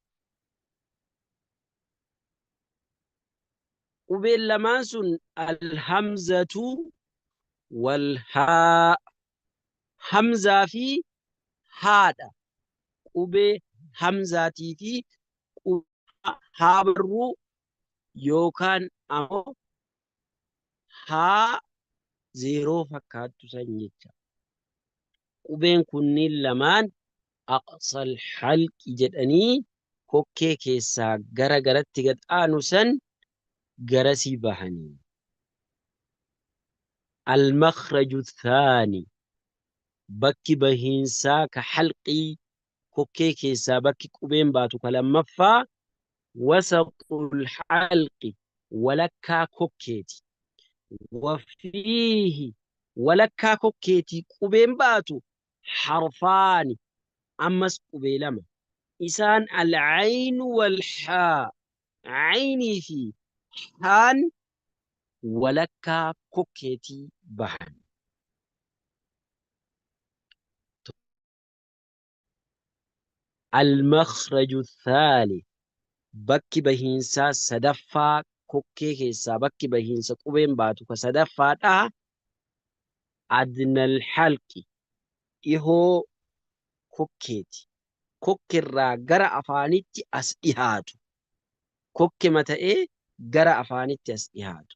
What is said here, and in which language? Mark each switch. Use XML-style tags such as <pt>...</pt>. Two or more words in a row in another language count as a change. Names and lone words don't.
<om>qubeen lamaan sun</om> <ar>الهمزة والهاء</ar> <om>hamzaa fi haadha qubee hamzaatii fi haa barruu yookaan ammoo haa zeeroo fakkaattu san jecha. Qubeen kunniin lamaan</om> <ar>أقصى الحلق</ar> <om>jedhanii kokkee keessaa gara garatti gad aanu san garasii bahanii.</om> <ar>المخرج الثاني</ar> <om>bakki bahiinsaa ka halqii kokkee keessaa bakki qubeen baatu ka lammaffaa</om> <ar>وسط الحلق</ar> <om>walakkaa kokkeeti. Wafiihi walakkaa kokkeetii qubeen baatu harfaani ammas qubee lama isaan</om> <ar>العين والحاء</ar> <om>caynii fi haan walakkaa kokkeetii bahan.</om> <ar>المخرج الثالث</ar> <om>bakki bahiinsaa sadaffaa kokkee keessaa bakki bahiinsa qubeen baatu ka sadaffaadha.</om> <ar>أدنى الحلق</ar> <om>dhihoo kokkeeti kokkeerraa gara afaanitti as dhihaatu kokke mata'ee gara afaanitti as dhihaatu.</om>